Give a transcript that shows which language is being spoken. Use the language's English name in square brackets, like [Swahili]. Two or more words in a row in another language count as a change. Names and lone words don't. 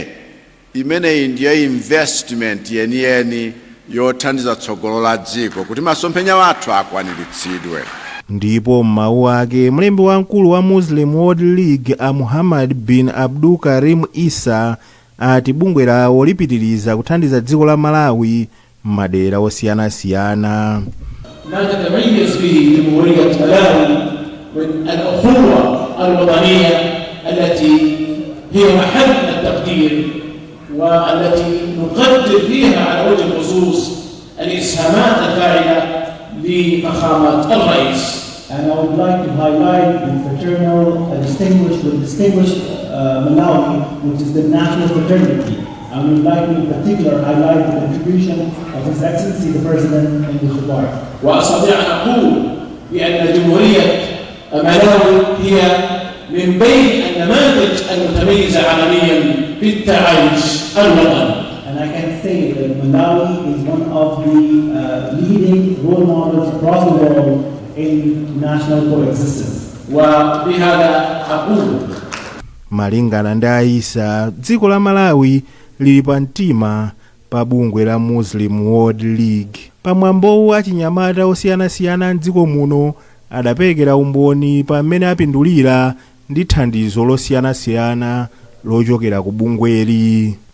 [Nyanja] Imeneyi ndiyo investment yeniyeni yothandiza tsogolo la dziko kuti masomphenya wathu akwaniritsidwe. Ndipo m'mawu ake mlembi wamkulu wa Muslim World League a Muhammad bin Abdul Karim Isa ati bungwe lawo lipitiriza kuthandiza dziko la Malawi m'madera osiyanasiyana. [Arabic] تتميز به جمهورية ملاوي من الأخوة الوطنية التي هي محل التقدير والتي نقدر فيها على وجه الخصوص الإسهامات الفاعلة لفخامة الرئيس. [English] And I would like to highlight the fraternal, distinguished Malawi, which is the national fraternity. I would like to in particular highlight the contribution of His Excellency the President in this regard. [Arabic] وأستطيع أن أقول بأن جمهورية ملاوي هي من بين النماذج المتميزة عالميا في التعايش الوطني. [English] And I can say that Malawi is one of the leading role models across the world in national coexistence. [Arabic] وبهذا أقول [Nyanja] malingana ndi Aisa, dziko la Malawi lili pa mtima pa bungwe la Muslim World League. Pamwambowu achinyamata osiyanasiyana m'dziko muno adaperekera umboni pamene apindulira ndi thandizo losiyanasiyana lochokera ku bungweli.